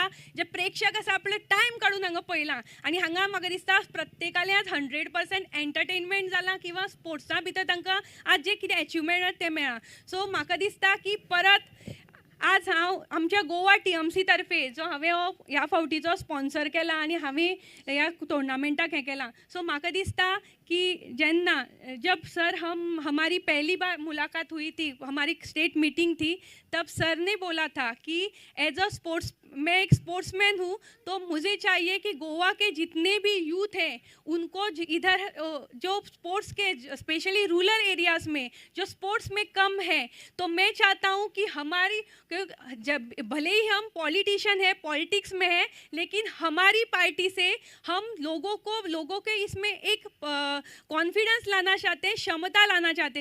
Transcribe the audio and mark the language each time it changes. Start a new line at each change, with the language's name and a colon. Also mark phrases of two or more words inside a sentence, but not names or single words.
Konkani: जे प्रेक्षक आसा आपलो टायम काडून हांगा पळयलां, आनी हांगा म्हाका दिसता प्रत्येकाले आज 100% एंटरटेनमेंट जालां किंवा स्पोर्ट्सा भितर तांकां आज जे कितें एचिवमेंट तें मेळ्ळां. सो म्हाका दिसता की परत आज हांव आमच्या गोवा TMC तर्फे जो हांवें हो ह्या फावटीचो स्पॉन्सर केला आनी हांवें ह्या टोर्नामेंटाक हें केलां.
Hindi: सो
Konkani: म्हाका दिसता कि जेन्ना
Hindi: जब सर हमारी पहली बार मुलाकात हुई थी, हमारी स्टेट मीटिंग थी, तब सर ने बोला था कि
English: as a sports
Hindi: मैं एक स्पोर्ट्समैन हूँ, तो मुझे चाहिए कि गोवा के जितने भी यूथ हैं उनको इधर जो स्पोर्ट्स के स्पेशली
English: rural areas
Hindi: में जो स्पोर्ट्स में कम है, तो मैं चाहता हूँ कि हमारी जब भले ही हम पॉलिटिशियन है, पॉलिटिक्स में है, लेकिन हमारी पार्टी से हम लोगों के इसमें एक कॉन्फिडेंस लाना चाहते हैं, क्षमता लाना चाहते हैं.